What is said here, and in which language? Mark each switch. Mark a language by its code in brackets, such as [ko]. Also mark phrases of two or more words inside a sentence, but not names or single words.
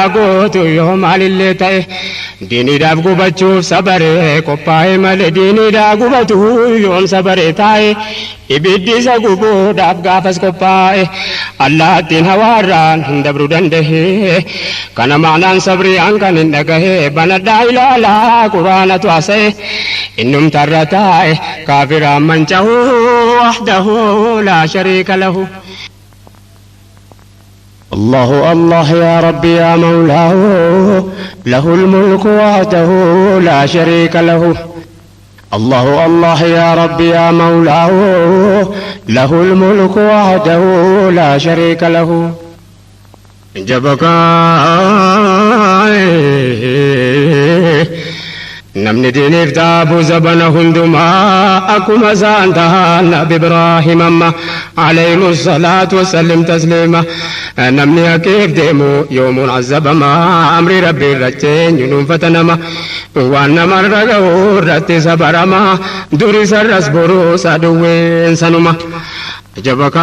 [om] gootu yoo maalillee ta'e diiniidhaaf gubachuuf sabaree qophaa'e malee diiniidhaaf gubatu yoom sabaree taa'e ibiddi isa gubuudhaaf gaafas qophaa'e allaattiin hawaarraan hin dabru danda'e kana maanaan sabrii hankan hin dhagahe banadhaa ilaalaa quraanatu haasa'e innumtarra taa'e kaafiraan manca'uu [ar] وحده لا شريك له الله الله يا ربي يا مولاه له الملك وحده لا شريك له الله الله يا ربي يا مولاه له الملك وحده لا شريك له جبك [om] namni diiniif taabuu zabana hundumaa akkuma isaan tahan nabi ibraahim amma [ar] عليهم الصلاة وسلم تسليما [om] namni haqiif deemu yoomuun azabama amri rabbii irratti nyunuunfata nama waan namarra ga'u irratti sabarama duri sarras boruu saduwween sanuma jabaka